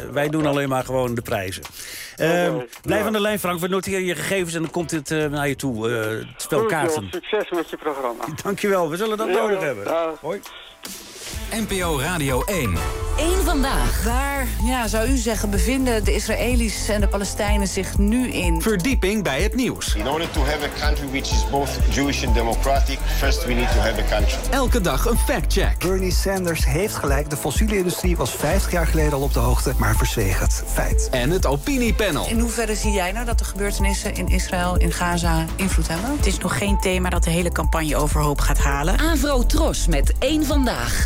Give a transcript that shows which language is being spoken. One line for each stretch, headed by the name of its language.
Dutch: Wij doen alleen maar gewoon de prijzen. Blijf aan de lijn, Frank. We noteren je gegevens en dan komt dit naar je toe. Het spel kaarten. Succes met je programma. Dankjewel. We zullen dat nodig hebben. Hoi. NPO Radio 1. 1 vandaag. Waar, ja, zou u zeggen, bevinden de Israëli's en de Palestijnen zich nu in? Verdieping bij het nieuws.
English: In order to have a country which is both Jewish and democratic, first we need to have a country.
Dutch: Elke dag een fact-check. Bernie Sanders heeft gelijk. De fossiele industrie was 50 jaar geleden al op de hoogte, maar verzweeg het feit. En het opiniepanel. In hoeverre zie jij nou dat de gebeurtenissen in Israël, in Gaza, invloed hebben? Het is nog geen thema dat de hele campagne overhoop gaat halen. Avro Tros met 1 vandaag.